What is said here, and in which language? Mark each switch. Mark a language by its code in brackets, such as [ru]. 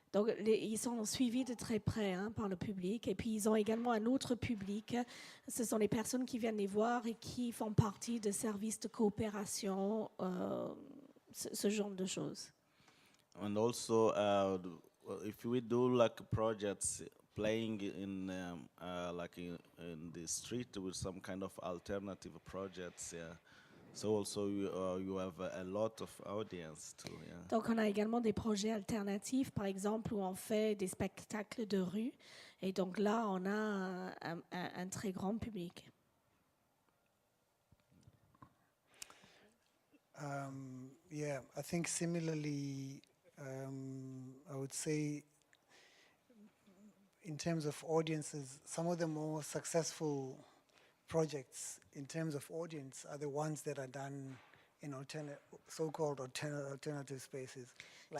[fr] Donc, ils sont suivis de très près par le public. Et puis, ils ont également un autre public. Ce sont les personnes qui viennent les voir et qui font partie de services de coopération, ce genre de choses. [en] And also, if we do like projects playing in like in the street with some kind of alternative projects, yeah. So also you have a lot of audience too, yeah. [fr] Donc, on a également des projets alternatifs, par exemple, où on fait des spectacles de rue. Et donc là, on a un très grand public. [en] Yeah, I think similarly, I would say in terms of audiences, some of the more successful projects in terms of audience are the ones that are done in so-called alternative spaces, like